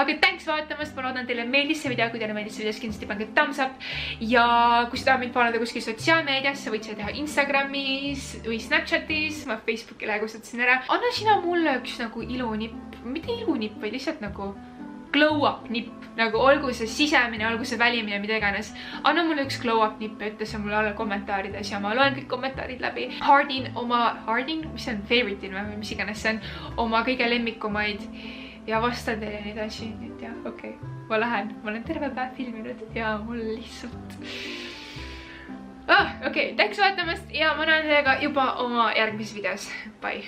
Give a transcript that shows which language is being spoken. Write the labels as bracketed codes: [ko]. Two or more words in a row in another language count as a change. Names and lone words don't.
[et] Aga thanks vaatamast, ma loodan, teile meeldis see video, kui teile meeldis videos, kindlasti pange [en] thumbs up [et] ja kui sa tahad mind follow kuskil sotsiaalmeedias, sa võid seda teha Instagramis või Snapchatis, ma Facebookile kustutasin ära. Anna sina mulle üks nagu ilunipp, mitte ilunipp, vaid lihtsalt nagu [en] glow up [et] nipp, nagu olgu see sisemine, olgu see välimine, mida iganes. Anna mulle üks [en] glow up [et] nipp ja ütle see mulle alla kommentaarides ja ma loen kõik kommentaarid läbi. Hardin, mis see on, favorite in või mis iganes see on, oma kõige lemmikumaid ja vastan teile neid asju, et jah, okei. Ma olen terve päev filminud ja mul lihtsalt okei, thanks vaatamast ja ma näen teiega juba oma järgmises videos. Bye!